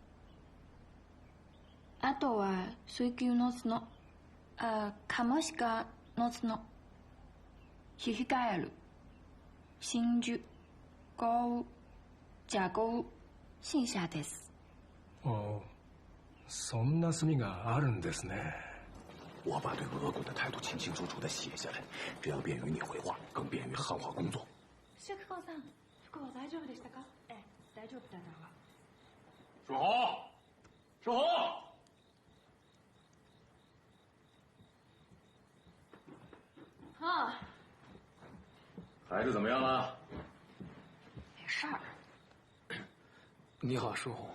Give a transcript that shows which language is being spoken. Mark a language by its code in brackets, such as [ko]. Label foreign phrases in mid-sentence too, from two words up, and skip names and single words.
[ja] あとは水牛の角、カモシカの角、ヒヒガエル、真珠、ゴウ、ジャゴウ、剩下です。哦，そんな墨があるんですね。 [zh] 我把对俄国的态度清清楚楚地写下来，这样便于你回话，更便于汉化工作。 [ja] シェフさん、服は大丈夫でしたか？大丈夫だわ。 [zh] 树红，树红。啊，孩子怎么样了？没事儿。你好，树红。